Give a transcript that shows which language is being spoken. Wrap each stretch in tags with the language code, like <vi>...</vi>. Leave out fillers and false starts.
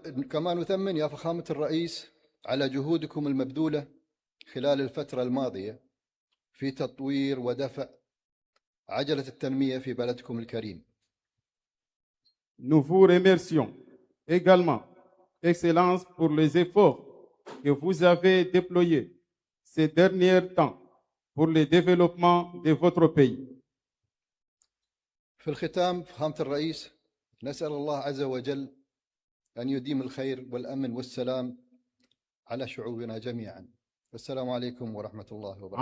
<ar>كما نثمن يا فخامة الرئيس على جهودكم المبذولة خلال الفترة الماضية في تطوير ودفع عجلة التنمية في بلدكم الكريم.</ar> <fr>Nous vous remercions également, Excellence, pour les efforts que vous avez déployés ces derniers temps pour le développement de votre pays.</fr> <ar>في الختام فخامة الرئيس، نسأل الله عز وجل أن يديم الخير والأمن والسلام على شعوبنا جميعا. والسلام عليكم ورحمة الله وبركاته.</ar>